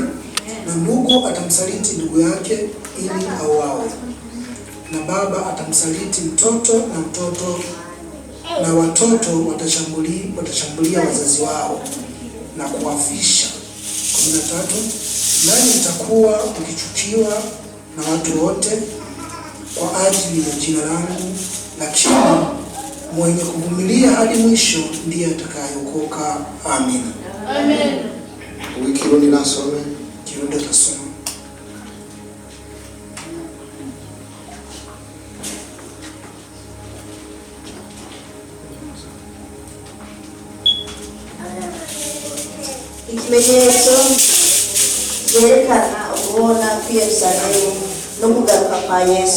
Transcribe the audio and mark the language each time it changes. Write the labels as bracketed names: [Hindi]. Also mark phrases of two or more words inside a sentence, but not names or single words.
[Swahili] Na ndugu atamsaliti ndugu yake ili auawe, na baba atamsaliti mtoto, na watoto watashambulia wazazi wao na kuwafisha. 13. Nanyi mtakuwa mkichukiwa na watu wote kwa ajili ya jina langu, lakini mwenye kuvumilia hadi mwisho ndiye atakayeokoka. Amina. Amen. Kirundi nasome. Kirundi tasoma. [Rundi] Ikimenyetso cyerekana ubona ku Yerusalemu no kugaruka kwa Yesu.